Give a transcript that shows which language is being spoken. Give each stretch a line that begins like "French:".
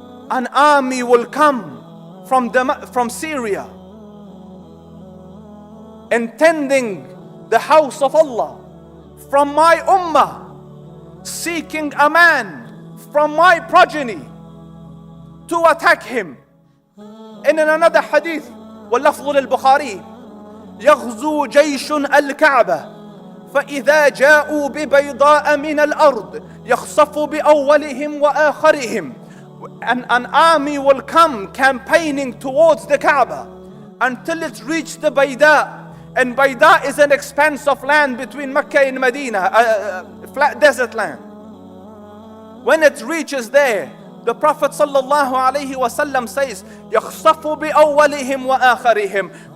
English: An army will come from Syria, intending the house of Allah, from my ummah, seeking a man from my progeny to attack him. And in another hadith,
Arabic: واللفظ للبخاري, يغزو جيش الكعبة فإذا جاءوا ببيضاء من الأرض يخصف بأولهم وآخرهم.
English: An army will come campaigning towards the Kaaba until it reaches the Bayda. And Bayda is an expanse of land between Mecca and Medina, a flat desert land. When it reaches there, the Prophet sallallahu alaihi wasallam says,
Arabic: يَخْصَفُ بِأَوَّلِهِمْ وَآخَرِهِمْ.